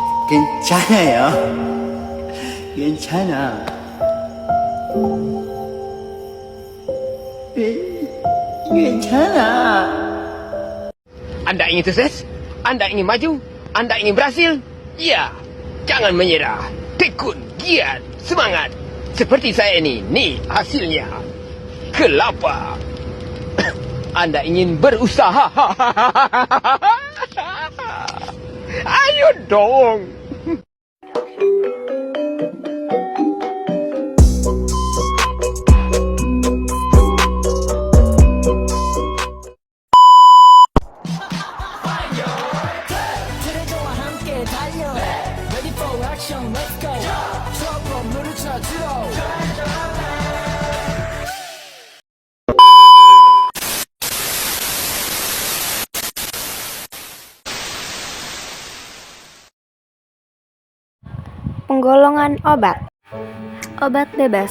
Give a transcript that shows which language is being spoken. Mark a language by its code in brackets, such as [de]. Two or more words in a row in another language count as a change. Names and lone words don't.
[ko] 괜찮아요. 괜찮아. 괜찮아. [id] Anda ingin sukses? Anda ingin maju? Anda ingin berhasil? Ya, jangan menyerah. Tekun, giat, semangat. Seperti saya ini, nih hasilnya. Kelapa. Anda ingin berusaha? Ayo dong. [ko] 그래도와 함께 달려 [en] Ready for action, let's go trouble [ko] 물을 찾으러 [id] Penggolongan obat. Obat bebas.